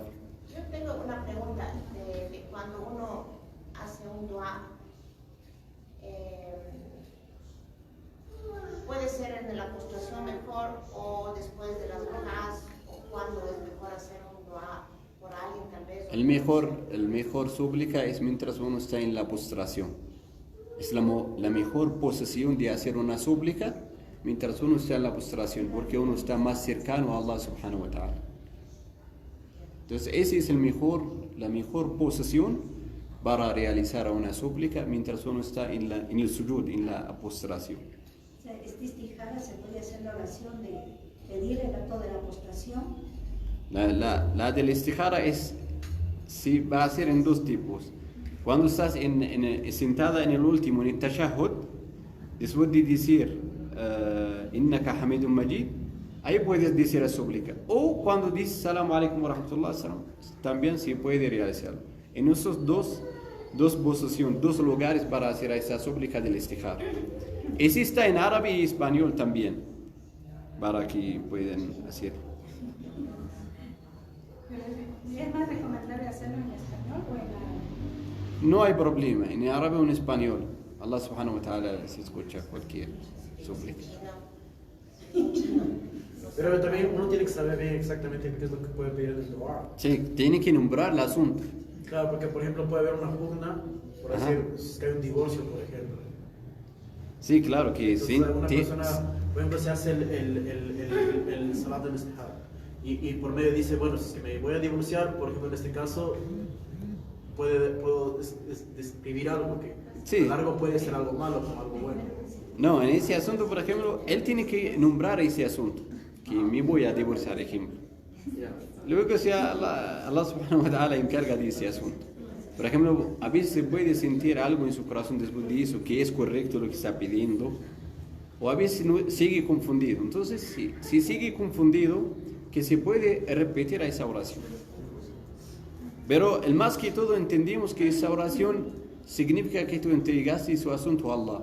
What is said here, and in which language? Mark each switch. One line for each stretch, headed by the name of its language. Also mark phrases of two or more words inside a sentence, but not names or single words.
Spanish: Yo tengo una pregunta de cuando uno hace un dua, puede ser en la postración mejor o después de las rojas, o cuando es mejor hacer un dua por alguien tal vez. El mejor súplica es mientras uno está en la postración. Es la mejor posición de hacer una súplica mientras uno está en la postración, porque uno está más cercano a Allah
Arabic: سبحانه وتعالى.
Spanish: Entonces esa es la mejor posición para realizar una súplica mientras uno está en el sujud, en la postración. O sea, esta istijara se puede hacer la oración de pedir el acto de la postración. La del istijara sí, va a ser en dos tipos. Cuando estás sentada en el último, en el tashahhud, después de decir
Arabic: إنك حميد مجيد,
Spanish: ahí puedes decir la súplica. O cuando dices
Arabic: سلام عليكم ورحمة الله,
Spanish: también se puede realizarlo. En esos dos posiciones, dos lugares para hacer esa súplica del istijara. Existe en árabe y español también, para que puedan hacer. ¿Es más recomendable hacerlo en español o en árabe? No hay problema, en árabe o en español. Allah
Arabic: سبحانه وتعالى
Spanish: se escucha cualquier súplica. Pero también uno tiene que saber bien exactamente qué es lo que puede pedir en el dua. Sí, tiene que nombrar el asunto. Claro, porque por ejemplo puede haber una pugna, por Ajá. decir, que hay un divorcio, por ejemplo. Sí, claro que Entonces, sí. una persona, por ejemplo, se hace el salat del istihara y por medio dice, bueno, si es que me voy a divorciar, por ejemplo, en este caso, puedo describir algo que Sí. a largo puede ser algo malo como algo bueno. No, en ese asunto, por ejemplo, él tiene que nombrar ese asunto, que me voy a divorciar, ejemplo. Ya. Luego si Allah
Arabic: سبحانه وتعالى
Spanish: encarga de ese asunto. Por ejemplo, a veces se puede sentir algo en su corazón después de eso, que es correcto lo que está pidiendo, o a veces sigue confundido. Entonces, si sigue confundido, que se puede repetir a esa oración. Pero el más que todo entendimos que esa oración significa que tú entregaste su asunto a Allah.